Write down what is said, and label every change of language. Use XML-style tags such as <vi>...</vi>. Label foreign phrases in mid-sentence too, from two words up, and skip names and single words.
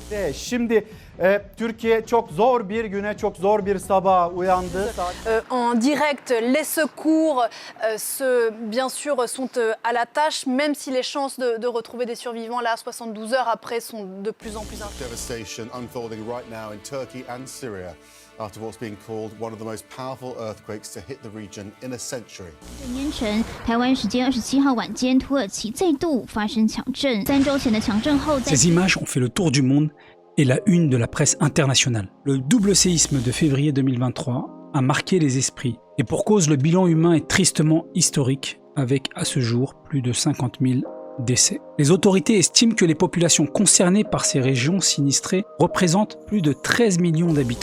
<tr>Şimdi Türkiye çok zor bir güne, çok zor bir sabaha uyandı.</tr> <fr>En direct, les secours bien sûr sont à la tâche, même si les chances de retrouver des survivants là 72 heures après sont de plus en plus infimes.</fr> <en>Devastation unfolding right now in Turkey and Syria after what's being called one of the most powerful earthquakes to hit the region in a century.</en> <zh>凌晨，台湾时间27号晚间，土耳其再度发生强震。3周前的强震后，</zh> <fr>Ces images ont fait le tour du monde et la une de la presse internationale. Le double séisme de février 2023 a marqué les esprits. Et pour cause, le bilan humain est tristement historique, avec à ce jour plus de 50 000 décès. Les autorités estiment que les populations concernées par ces régions sinistrées représentent plus de 13 millions d'habitants.</fr>